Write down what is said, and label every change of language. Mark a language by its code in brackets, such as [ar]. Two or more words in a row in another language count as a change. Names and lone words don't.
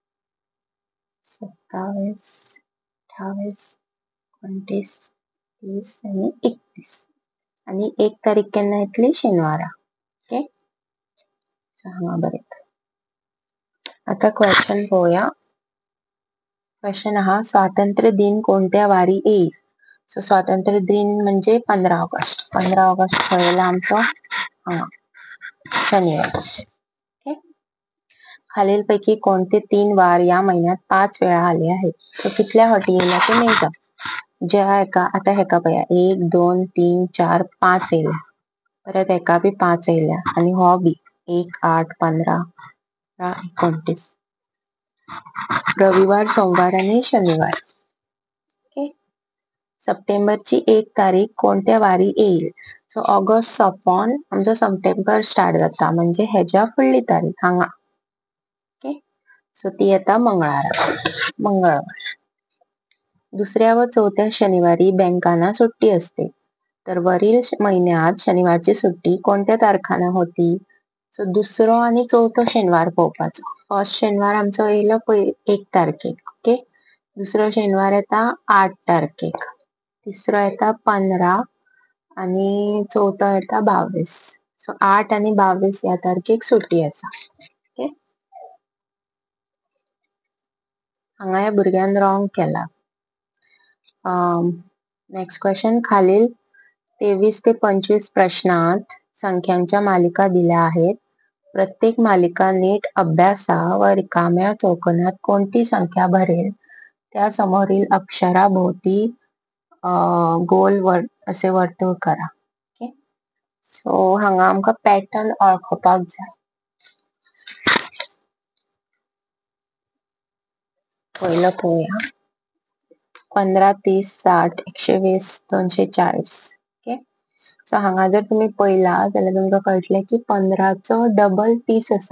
[kok] 27 28 29 30 आणि 31 आणि 1 तारीख केन्ना येतली शेनवारा. ओके. हांगा बरें. आता क्वेश्चन पळोवया. क्वेश्चन आहा [mr] स्वातंत्र्य दिन कोणत्या वारी येईल. [kok] सो स्वातंत्र्य दिन म्हणजे 15 ऑगस्ट. 15 ऑगस्ट खंय आमचो हांगा शनिवार. ओके. [mr] खालीलपैकी कोणते 3 वार या महिन्यात 5 वेळा आले आहेत. [kok] सो कितल्या फावटी येयला ते मेळटा. ज्या एका आता हेका पळया 1 2 3 4 5 येयला. परत एका बी 5 येयल्या आणि हो बी 1 8 15 29. [mr] रविवार, सोमवार आणि शनिवार. ओके. सप्टेंबरची 1 तारीख कोणत्या वारी येईल. [kok] सो ऑगस्ट सोंपोन आमचो सप्टेंबर स्टार्ट जाता म्हणजे हेच्या फुडली तारीख हांगा. ओके. सो ती येता मंगळवार. [mr] दुसऱ्या व चौथ्या शनिवारी बँकांना सुट्टी असते. तर वरील महिन्यात शनिवारची सुट्टी कोणत्या तारखांना होती. [kok] सो दुसरो आणि चौथो शेनवार पळोवपाचो. फर्स्ट शेनवार आमचो येयलो 1 तारखेक. ओके. दुसरो शेनवार येता 8 तारखेक. तिसरो येता 15 आणि चौथो येता 22. सो 8 आणि 22 या तारखेक सुट्टी आसा. ओके. हांगा या भुरग्यान रॉंग केला. [en] next question [mr] खालील 23 ते 25 प्रश्नात संख्यांच्या मालिका दिल्या आहेत. प्रत्येक मालिका नीट अभ्यासा व रिकाम्या चौकोनात कोणती संख्या भरेल त्या समोरील अक्षराभोवती गोल असे वर्तुळ करा. ओके. [kok] सो हांगा आमका पॅटर्न ओळखपाक जाय. पहिलं पळोवया. 15 30 60 120 240. ओके. सो हांगा जर तुम्ही पळयला जाल्यार तुमका कळटले की 15चो डबल 30 आसा.